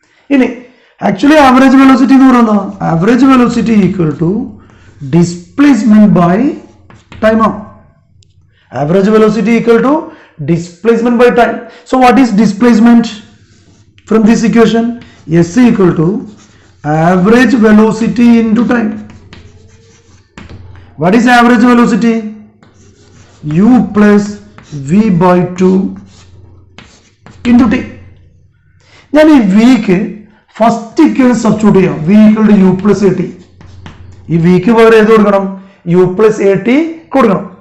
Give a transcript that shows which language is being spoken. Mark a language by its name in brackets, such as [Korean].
[English] ഇനി actually average velocity [Malayalam] എന്ന് പറയുന്നത് [English] Average velocity equal to displacement by time ആണ്. Average velocity equal to displacement by time. So what is displacement from this equation? S equal to average velocity into time. What is average velocity? U plus v by 2 into t. [Malayalam] ഞാൻ ഈ വിക്ക് first equation substitute ചെയ്യാം. [English] v equal to u plus at. [Malayalam] ഈ വിക്ക് പകരം ഏത് കൊടുക്കണം? [English] u plus at കൊടുക്കണം.